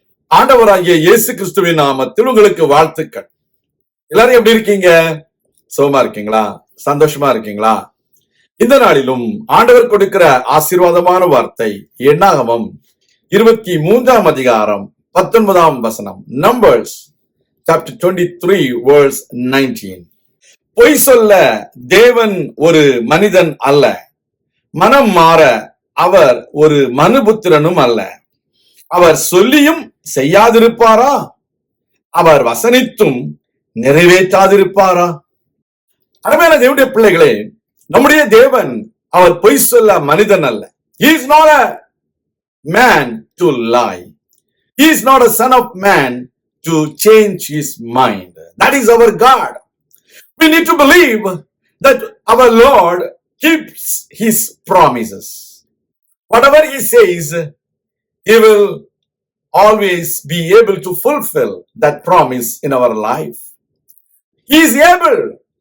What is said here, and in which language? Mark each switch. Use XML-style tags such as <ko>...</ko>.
<ta>ஆண்டவராகிய இயேசு கிறிஸ்துவின் நாமத்தில் உங்களுக்கு வாழ்த்துக்கள். எல்லாரும் எப்படி இருக்கீங்க? சுகமா இருக்கீங்களா? சந்தோஷமா இருக்கீங்களா? இந்த நாளிலும் ஆண்டவர் கொடுக்கிற ஆசீர்வாதமான வார்த்தை என்னாகமம் 23ஆம் அதிகாரம் 19ஆம் வசனம்.</ta> <en>Numbers chapter 23 verse 19.</en> <ta>பொய் சொல்ல தேவன் ஒரு மனிதன் அல்ல, மனம் மாற அவர் ஒரு மனுபுத்திரனும் அல்ல. அவர் சொல்லியும் செய்யாதிருப்பாரா? அவர் வசனித்தும் நிறைவேற்றாதிருப்பாரா? அருமையான தேவனுடைய பிள்ளைகளே, நம்முடைய தேவன் அவர் பொய் சொல்ல மனிதன் அல்ல.</ta> <en>He is not a man to lie. He is not a son of man to change his mind. That is our God. We need to believe that our Lord keeps his promises. Whatever he says, he will always be able to fulfill that promise in our life. He is able.</en>